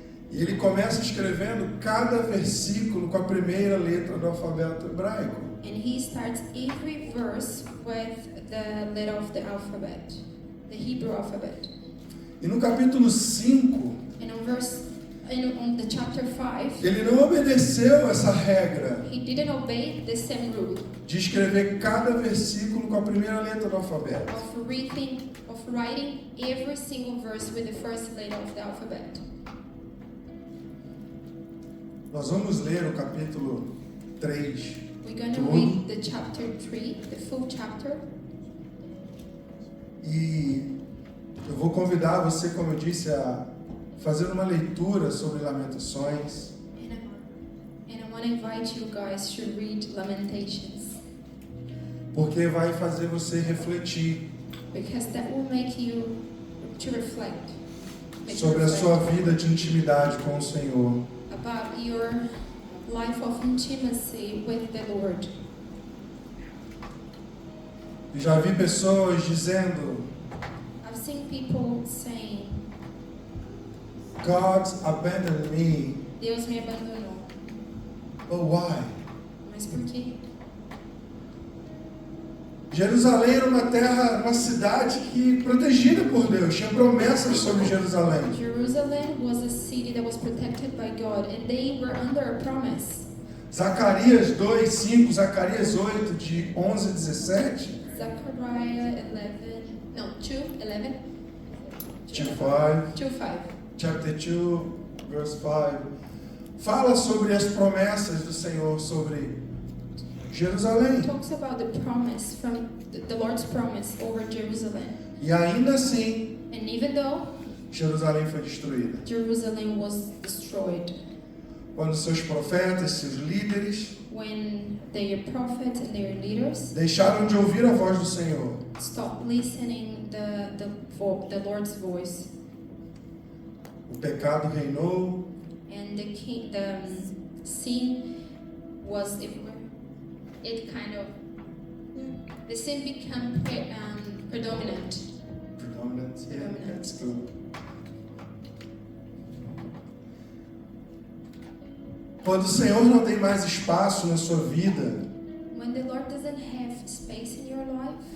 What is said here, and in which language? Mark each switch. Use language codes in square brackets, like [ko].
[pt] E ele começa escrevendo cada versículo com a primeira letra do alfabeto hebraico. [en] And he starts every verse with the letter of the alphabet, the Hebrew alphabet. [pt] E no capítulo 5, [en] And on the chapter 5, [pt] ele não obedeceu essa regra [en] he didn't obey the same rule [pt] de escrever cada versículo com a primeira letra do alfabeto. [en] of writing every single verse with the first letter of the alphabet. [pt] Nós vamos ler o capítulo 3. [en] We're going to [pt] Tudo. [en] read the chapter 3, the full chapter. [pt] E eu vou convidar você, como eu disse, a fazer uma leitura sobre Lamentações. [en] And I want to invite you guys to read Lamentations, [pt] Porque vai fazer você refletir [en] because that will make you to reflect. Make you [pt] sobre a [en] reflect [pt] sua vida de intimidade com o Senhor. [en] about your life of intimacy with the Lord. [pt] Eu já vi pessoas dizendo, [en] I've seen people saying, God abandoned me, [pt] Deus me abandonou. [en] but why? [pt] Mas por quê? Jerusalém era uma terra, uma cidade que protegida por Deus, tinha promessas sobre Jerusalém. [en] Jerusalem was a city that was protected by God, and they were under a promise. [pt] Zacarias 2:5, Zacarias 8, de 11 a 17, [en] Zechariah 2:11, 2:5, 2:5. chapter 2, verse 5, [pt] fala sobre as promessas do Senhor sobre Jerusalém. [en] Talks about the promise from the Lord's promise over Jerusalem. [pt] E ainda assim, [en] And even though [pt] Jerusalém foi destruída. [en] Jerusalem was destroyed, [pt] Quando seus profetas, seus líderes, [en] when their prophets and their leaders [pt] deixaram de ouvir a voz do Senhor, [en] stopped listening the Lord's voice, [pt] o pecado reinou, [en] and the sin was everywhere. The sin became predominant. Predominant, yeah, that's good. [pt] Quando o Senhor não tem mais espaço na sua vida, [en] When the Lord doesn't have space in your life,